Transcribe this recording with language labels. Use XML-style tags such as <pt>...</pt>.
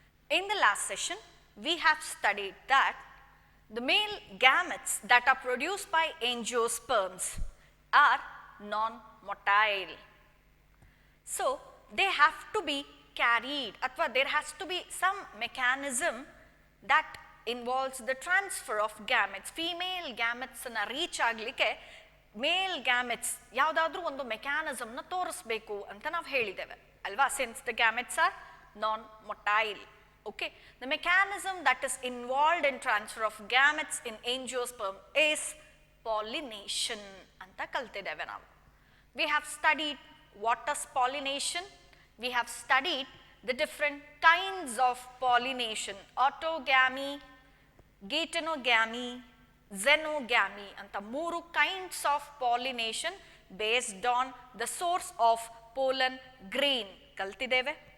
<en>In the last session, we have studied that the male gametes that are produced by angiosperms are non-motile. So they have to be carried,</en> <kn>athwa</kn> <en>there has to be some mechanism that involves the transfer of gametes.</en> <kn>Female gametes ಅನ್ನು reach ಆಗಲಿಕ್ಕೆ ಮೇಲ್ gametes ಯಾವುದಾದ್ರೂ ಒಂದು ಮೆಕ್ಯಾನಿಸಮ್ನ ತೋರಿಸಬೇಕು ಅಂತ ನಾವು ಹೇಳಿದ್ದೇವೆ ಅಲ್ವಾ,</kn> <en>Since the gametes are non-motile. Okay, the mechanism that is involved in transfer of gametes in angiosperm is pollination</en> <kn>ಅಂತ ಕಲ್ತಿದ್ದೇವೆ ನಾವು.</kn> <en>We have studied what is pollination. We have studied the different kinds of pollination, autogamy, geitonogamy, xenogamy</en> <kn>anta ಮೂರು</kn> <en>kinds of pollination based on the source of pollen grain</en> <kn>ಕಲ್ತಿದ್ದೇವೆ.</kn>